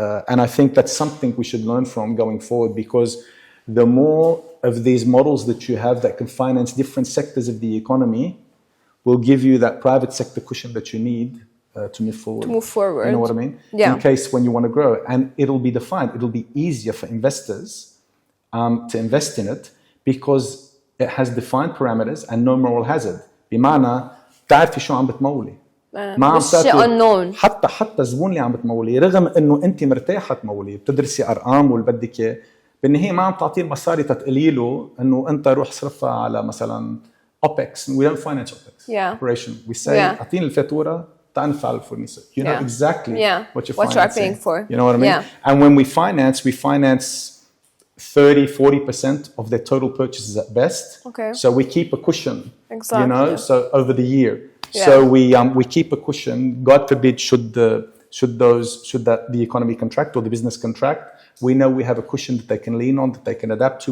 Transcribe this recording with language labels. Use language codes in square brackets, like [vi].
[en] And I think that's something we should learn from going forward, because the more of these models that you have that can finance different sectors of the economy will give you that private sector cushion that you need to move forward. To move forward. You know what I mean? Yeah. In case when you want to grow. And it'll be defined. It'll be easier for investors to invest in it, because it has defined parameters and no moral hazard. [ar] بمعنى تعرفي شو عم بتمولي. ما عم unknown. حتى الزبون اللي عم بتمولي، رغم انه انت مرتاحه تمولي، بتدرسي ارقام واللي بدك اياه، بالنهايه ما عم تعطيه المصاري تتقولي له انه انت روح صرفها على مثلا OPEX. [en] We don't finance OPEX operation. We say [ar] اعطيني الفاتوره تعال ندفع للفورنيسور. [en] You know exactly what you're paying for. You know what I mean? And when we finance 30-40% of their total purchases at best. Okay. So we keep a cushion. Exactly. So over the year. So we keep a cushion. God forbid, should the economy contract or the business contract, we know we have a cushion that they can lean on, that they can adapt to.